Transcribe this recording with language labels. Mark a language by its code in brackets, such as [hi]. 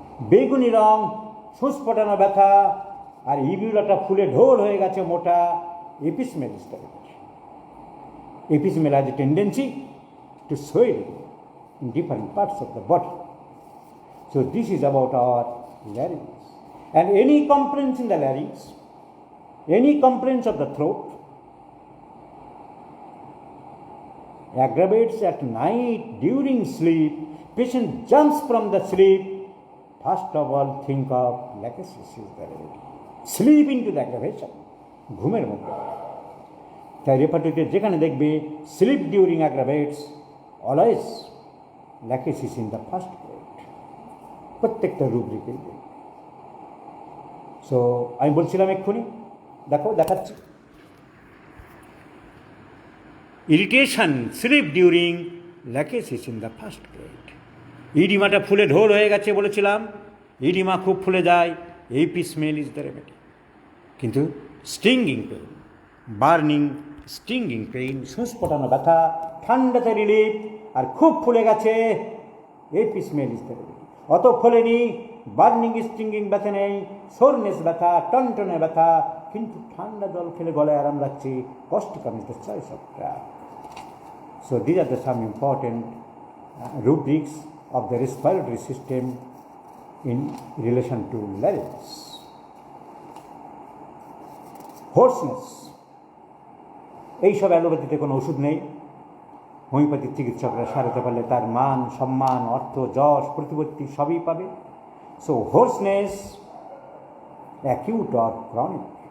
[bn] বেগুনি রং, সুস্ফোটানো ব্যথা, আর ইভিউলাটা ফুলে ঢোল হয়ে গেছে মোটা, এপিসমেল [en] is the remedy. Epismel has a tendency to swell in different parts of the body. So this is about our larynx. And any complaints in the larynx, any complaints of the throat, aggravates at night during sleep, patient jumps from the sleep, first of all think of lachesis is the remedy. Sleep into the aggravation, [bn] ঘুমের মধ্যে। তাই রেপার্টরিতে যেখানে দেখবে [en] sleep during aggravates, always Lachesis in the first grade, [bn] প্রত্যেকটা রুব্রিকে। [en] so [bn] আমি বলছিলাম এক্ষুনি, দেখাচ্ছি, [en] Irritation, sleep during, Lachesis in the first grade. [bn] ইডিমাটা ফুলে ঢোল হয়ে গেছে বলেছিলাম, ইডিমা খুব ফুলে যায়, এপিসমেল [en] Is the remedy. কিন্তু stinging pain, burning stinging pain, [bn] সুস্ফোটানো ব্যথা, ঠান্ডাতে রিলিফ, আর খুব ফুলে গেছে, [en] Apis mel is the remedy. [bn] অত ফোলেনি, বার্নিং স্টিঙ্গিং ব্যথা নেই, সোরনেস ব্যথা, টনটনে ব্যথা, কিন্তু ঠান্ডা জল খেলে গলায় আরাম লাগছে, causticum [en] is the choice of drug. So these are the some important rubrics of the respiratory system in relation to larynx. [bn] Hoarseness, এইসব অ্যালোপ্যাথিতে কোনো ওষুধ নেই। হোমিওপ্যাথিক চিকিৎসকরা সারাতে পারলে তার মান, সম্মান, অর্থ, যশ, প্রতিপত্তি সবই পাবে। [en] So hoarseness, acute or chronic.